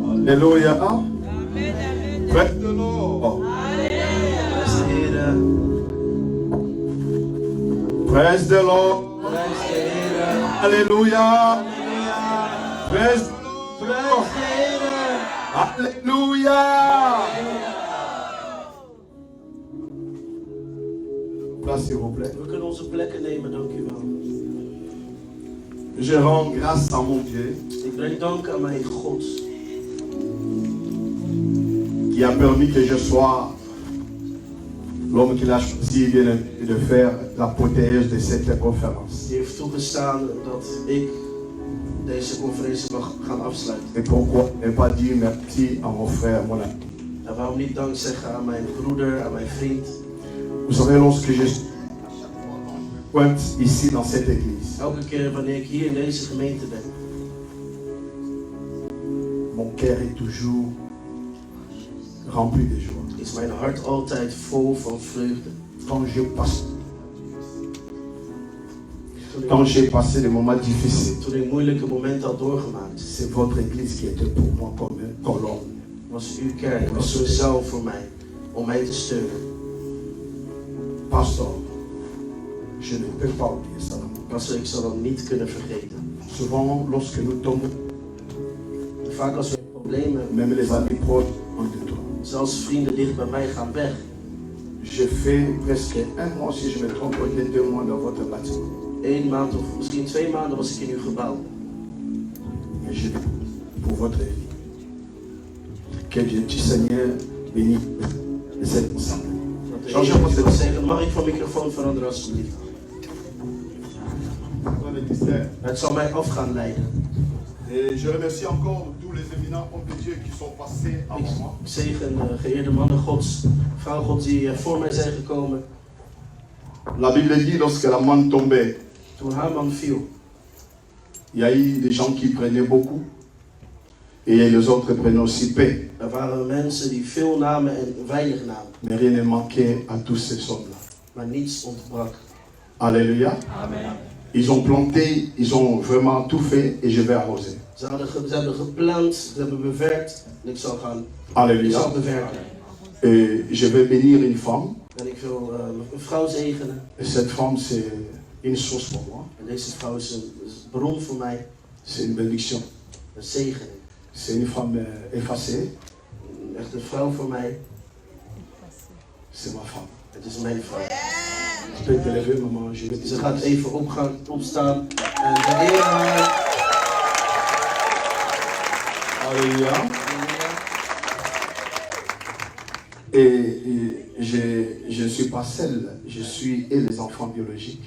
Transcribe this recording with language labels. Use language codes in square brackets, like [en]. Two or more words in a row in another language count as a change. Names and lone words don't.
[fr] Alléluia. [en] Praise the Lord. Praise the Lord. Alléluia. Praise the Lord. [fr] Alléluia. Place s'il vous plaît. [nl] We kunnen onze plekken nemen, dank u wel. [fr] Je rends grâce à mon Dieu. [nl] Ik breng dank aan mijn God. [fr] Qui a permis que je sois l'homme qu'il a choisi de faire la prothèse de cette conférence. [nl] Die heeft toegestaan dat ik deze conferentie mag gaan afsluiten. [fr] Et pourquoi ne pas dire merci à mon frère, mon ami? [nl] En waarom niet dank zeggen aan mijn broeder, aan mijn vriend? [fr] Vous savez, lorsque je pointe ici dans cette église, [nl] Elke keer wanneer ik hier in deze gemeente ben, [fr] mon cœur est toujours rempli de joie. [nl] is mijn hart altijd vol van vreugde. [fr] Quand j'ai passé des moments difficiles, [nl] Toen ik moeilijke momenten had doorgemaakt, [fr] c'est votre église qui était pour moi comme une colonne. [nl] was uw kerk, was een zaal voor mij, om mij te steunen. [fr] Pasteur, je ne peux pas oublier ça. [nl] Pastor, ik zal dat niet kunnen vergeten. [fr] Souvent, lorsque nous tombons, [nl] Vaak als we problemen, [fr] même les amis proches ont de toi. [nl] zelfs vrienden dicht bij mij gaan weg. [fr] Je fais presque un mois, si je me trompe, peut-être 2 mois dans votre bâtiment. [nl] 1 maand of misschien 2 maanden was ik in uw gebouw. [fr] Mais je pour votre vie. Que Dieu du Seigneur bénisse cette ensemble. [nl] Mag ik van microfoon veranderen alsjeblieft? Het zal mij af gaan leiden. [fr] Et je remercie encore tous les éminents hommes de Dieu qui sont passés avant moi. [nl] Ik zegen geëerde mannen Gods, vrouwen Gods die voor mij zijn gekomen. [fr] La Bible dit lorsque la manne tombait, [nl] Toen Haman viel, [fr] il y a eu des gens qui prenaient beaucoup et les autres prenaient aussi peu. [nl] er waren mensen die veel namen en weinig namen. [fr] Mais rien ne manquait à tous ces hommes-là. [nl] Maar niets ontbrak. [fr] Alléluia. Amen. Ils ont planté, ils ont vraiment tout fait et je vais arroser. [nl] Ze hebben geplant, ze hebben bewerkt en ik zal gaan. [fr] Alléluia. [nl] Ik zal bewerken. [fr] Et je vais bénir une femme. [nl] En ik wil een vrouw zegenen. [fr] Et cette femme, c'est une source pour moi. [nl] En deze vrouw is een bron voor mij. [fr] C'est une bénédiction. [nl] Een zegening. [fr] C'est une femme effacée. [nl] Echt een vrouw voor mij. [fr] C'est ma femme. [nl] Het is mijn vrouw. [fr] Je peux te lever, maman. [nl] Ze gaat even opstaan en beëren haar. [fr] Alléluia. Et je ne suis pas seul, je suis et les enfants biologiques.